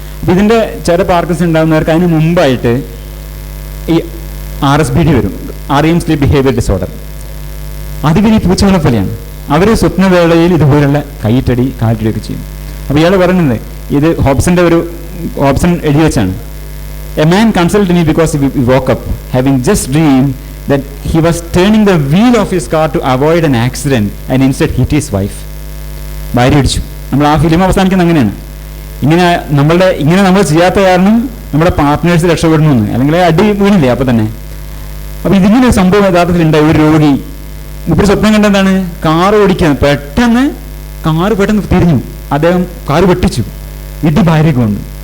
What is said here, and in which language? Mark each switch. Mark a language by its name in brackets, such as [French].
[Malayalam] അപ്പോൾ ഇതിൻ്റെ ചില പാർക്കിൻസൺ ഉണ്ടാകുന്നവർക്ക് അതിന് മുമ്പായിട്ട് ഈ RSBD വരും, REM സ്ലീപ്പ് ബിഹേവിയർ ഡിസോർഡർ. അത് പിന്നെ ഈ പൂച്ചകളെ പോലെയാണ്. അവർ സ്വപ്നവേളയിൽ ഇതുപോലുള്ള കൈയിട്ടടി കാലിട്ടടിയൊക്കെ ചെയ്യും. അപ്പോൾ ഇയാൾ പറയുന്നത് ഇത് ഹോബ്സൺ എഴുതി വെച്ചാണ്. [English] A man consulted me because he woke up having just dream that he was turning the wheel of his car to avoid an accident and instead hit his wife. [Malayalam] ഭാര്യ അടിച്ചു. നമ്മൾ ആ ഫിലിം അവസാനിക്കുന്നത് അങ്ങനെയാണ്. ഇങ്ങനെ നമ്മൾ ചെയ്യാത്ത കാരണം നമ്മുടെ പാർട്ട്നേഴ്സ് രക്ഷപ്പെടുന്നു എന്ന്, അല്ലെങ്കിൽ അടി വീണില്ലേ അപ്പോൾ തന്നെ. അപ്പോൾ ഇതിങ്ങനെ ഒരു സംഭവം യഥാർത്ഥത്തിൽ ഉണ്ടായി. ഒരു രോഗി മുപ്പത് സ്വപ്നം കണ്ടെന്താണ്? കാറ് ഓടിക്കുകയാണ്. പെട്ടെന്ന് തിരിഞ്ഞു, അദ്ദേഹം കാറ് വെട്ടിച്ചു, ഇടി ഭാര്യയ്ക്ക് കൊണ്ട്.